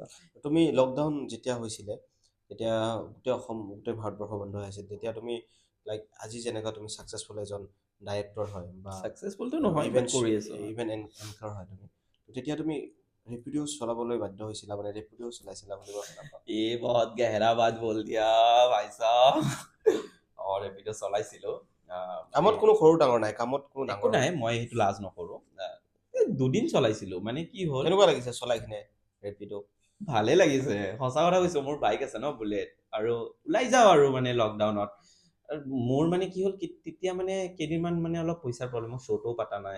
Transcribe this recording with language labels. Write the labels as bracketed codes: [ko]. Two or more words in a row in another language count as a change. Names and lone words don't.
[as] তুমি লকডাউন যেতিয়া হৈছিলে তেতিয়া গোটেই অসম গোটেই ভাৰতবৰ্ষ বন্ধ হৈ আছিল তেতিয়া তুমি লাইক আজি যেনেকুৱা তুমি ছাকচেছফুল এজন ডাইৰেক্টৰ হয় বা ছাকচেছফুলটো নহয় ইভেন্ট কৰি আছো [en] event anchor [as] হয় তুমি তেতিয়া তুমি ৰেপিডিঅ' চলাবলৈ বাধ্য হৈছিলা মানে ৰেপিডিঅ' চলাইছিলা বুলি মই শুনা পাওঁ [hi] ये बहुत गहरा बात बोल दिया भाई साहब और [as] ৰেপিডো চলাইছিলো কামত কোনো সৰু ডাঙৰ নাই কামত কোনো একো ডাঙৰ নাই মই সেইটো লাজ নকৰো দুদিন চলাইছিলো মানে কি হ'ল কেনেকুৱা লাগিছে চলাই কিনে ৰেপিডো ভালে লাগিছে সঁচা কথা কৈছো মোৰ বাইক আছে ন বুলেট আৰু ওলাই যাওঁ আৰু মানে লকডাউনত মোৰ মানে কি হ'ল তেতিয়া মানে কেইদিনমান মানে অলপ পইচাৰ প্ৰব্লেম মই শ্ব'টোও পাতা নাই